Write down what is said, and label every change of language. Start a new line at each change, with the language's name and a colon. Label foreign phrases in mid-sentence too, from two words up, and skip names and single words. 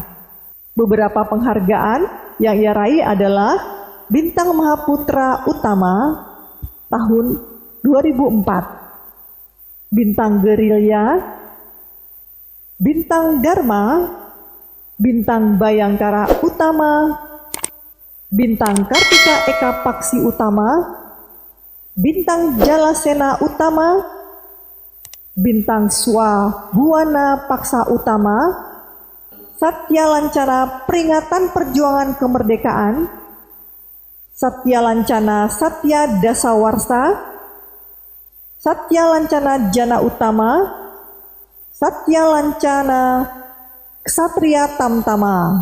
Indonesian: Beberapa penghargaan yang ia raih adalah Bintang Mahaputra Utama tahun 2004, Bintang Gerilya, Bintang Dharma, Bintang Bayangkara Utama, Bintang Kartika Eka Paksi Utama, Bintang Jalasena Utama, Bintang Swabhuwana Paksa Utama, Satya Lancana Peringatan Perjuangan Kemerdekaan, Satya Lancana Satya Dasawarsa, Satya Lancana Jana Utama, Satya Lancana Ksatria Tamtama,